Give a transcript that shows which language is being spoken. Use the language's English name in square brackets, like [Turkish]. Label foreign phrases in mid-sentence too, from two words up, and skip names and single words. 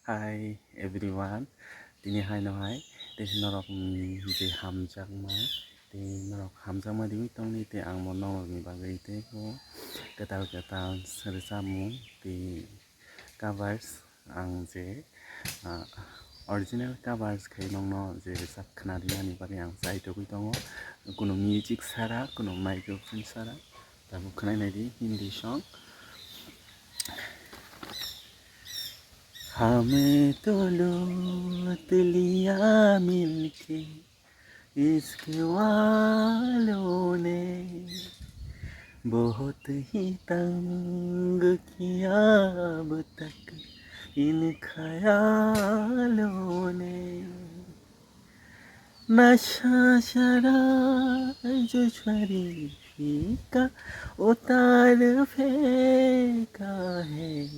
[English] Hi everyone, [Kok Borok] tini hai no hai, te norok je hamjak ma, te norok hamjak ma diwi tong ni te ang mo norok ni bagai te ko ketal sersamung te covers ang je [English] original covers [Kok Borok] kai nong no je sak khana ni bagai ang sai to kui tongo, kuno music sara, kuno microphone sara, tabu khnai nai di [English] Hindi song. [Hindi] हमें तो लूट लिया मिलके इश्क वालों ने बहुत ही तंग किया अब तक इन ख्यालों ने नशा शराब जो शरीफी का उतार फेंका है